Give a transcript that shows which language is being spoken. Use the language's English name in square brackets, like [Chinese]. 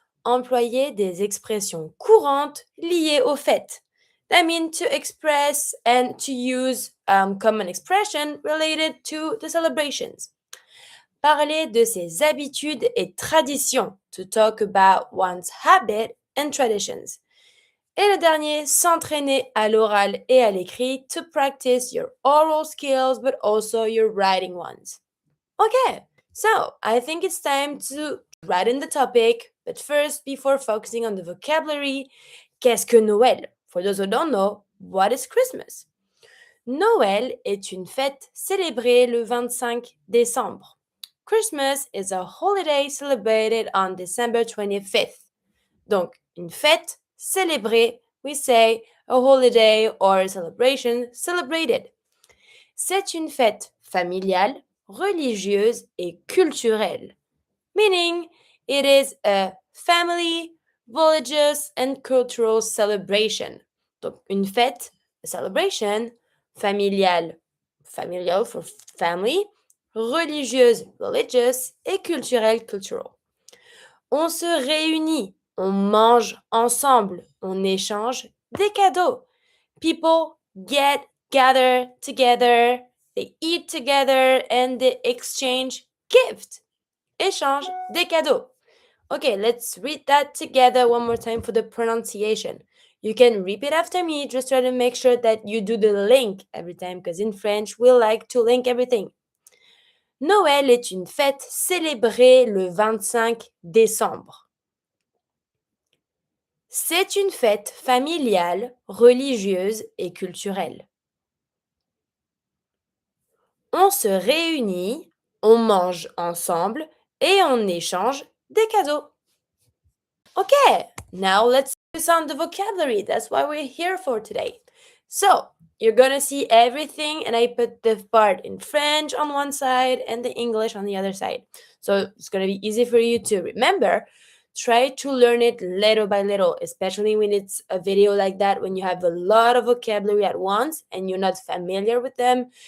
[French] Employer des expressions courantes liées aux fêtes. [English] That means to express and to use common expression related to the celebrations. [French] Parler de ses habitudes et traditions. [English] To talk about one's habit and traditions. [French] Et le dernier, s'entraîner à l'oral et à l'écrit [English] to practice your oral skills but also your writing ones. Okay, so I think it's time to write in the topic, but first, before focusing on the vocabulary, [French] qu'est-ce que Noël? [English] For those who don't know, what is Christmas? [French] Noël est une fête célébrée le 25 décembre. [English] Christmas is a holiday celebrated on December 25th. [French] Donc, une fête célébrée, [English] we say a holiday or a celebration celebrated. [French] C'est une fête familiale, religieuse et culturelle, [English] meaning it is a family, religious and cultural celebration. [French] Donc, une fête, [English] a celebration, familial for family, [French] religieuse, [English] religious [French] et culturelle, [English] cultural. [French] On se réunit, on mange ensemble, on échange des cadeaux. [English] People gather together, they eat together, and they exchange gifts. [French] Échange des cadeaux. [English] Okay, let's read that together one more time for the pronunciation. You can repeat after me, just try to make sure that you do the link every time, because in French, we like to link everything. [French] Noël est une fête célébrée le 25 décembre. C'est une fête familiale, religieuse et culturelle. On se réunit, on mange ensemble et on échange des cadeaux. [English] Okay, now let's focus on the vocabulary. That's why we're here for today. So, you're gonna see everything, and I put the part in French on one side and the English on the other side. So, it's gonna be easy for you to remember. Try to learn it little by little, especially when it's a video like that, when you have a lot of vocabulary at once and you're not familiar with them.